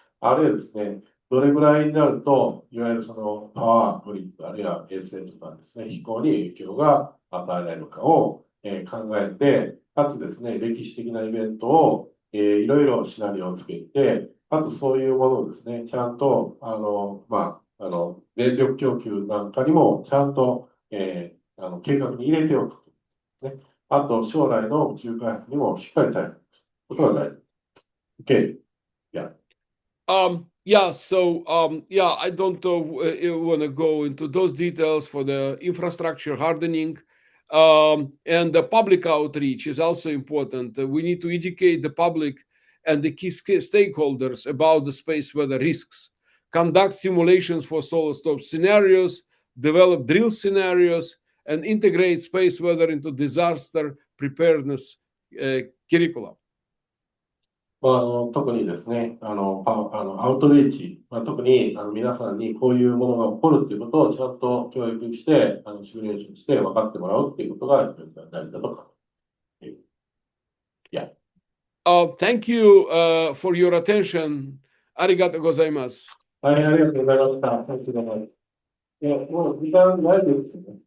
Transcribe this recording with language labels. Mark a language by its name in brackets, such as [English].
[Japanese] あるいはですね、どれぐらいになると、いわゆるパワーグリッド、あるいは衛星とかですね、飛行に影響が与えられるかを、考えて、かつですね、歴史的なイベントを、いろいろシナリオをつけて、かつそういうものをですね、ちゃんと、電力供給なんかにもちゃんと、計画に入れておくですね。あと、将来の宇宙開発にもしっかり対応することが大事。 [English] Okay. Yeah. I don't want to go into those details for the infrastructure hardening. And the public outreach is also important. We need to educate the public and the key stakeholders about the space weather risks, conduct simulations for solar storm scenarios, develop drill scenarios, and integrate space weather into disaster preparedness curriculum. [Japanese] 特にですね、アウトリーチ、特に皆さんにこういうものが起こるということをちゃんと教育して、シミュレーションして分かってもらうということが大事だと考えています。 [English] Yeah. Thank you for your attention. [Japanese] ありがとうございます。はい、ありがとうございました。ありがとうございます。いや、もう時間ないですね。